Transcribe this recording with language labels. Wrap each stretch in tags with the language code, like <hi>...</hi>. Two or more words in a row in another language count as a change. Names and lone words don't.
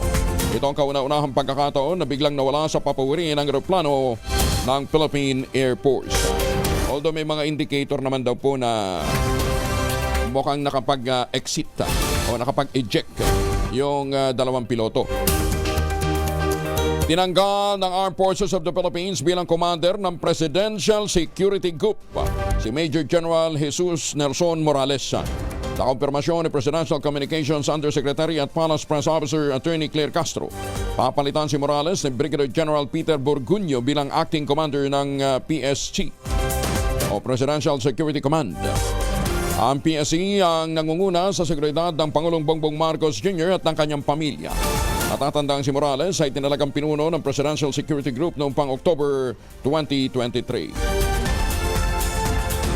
<tl>Ito ang kauna-unahang pagkakataon na biglang nawala sa papawiri ng eroplano ng Philippine Air Force. Although may mga indicator naman daw po na mukhang nakapag-exit o nakapag-eject yung dalawang piloto. Tinanggal ng Armed Forces of the Philippines bilang commander ng Presidential Security Group si Major General Jesus Nelson Morales. Sa kumpirmasyon ni Presidential Communications Undersecretary at Palace Press Officer Attorney Claire Castro, papalitan si Morales ni Brigadier General Peter Burguño bilang acting commander ng PSG o Presidential Security Command. Ang PSC ang nangunguna sa seguridad ng Pangulong Bongbong Marcos Jr. at ng kanyang pamilya. Natatandang si Morales ay tinalagang pinuno ng Presidential Security Group noong pang-October 2023.</tl>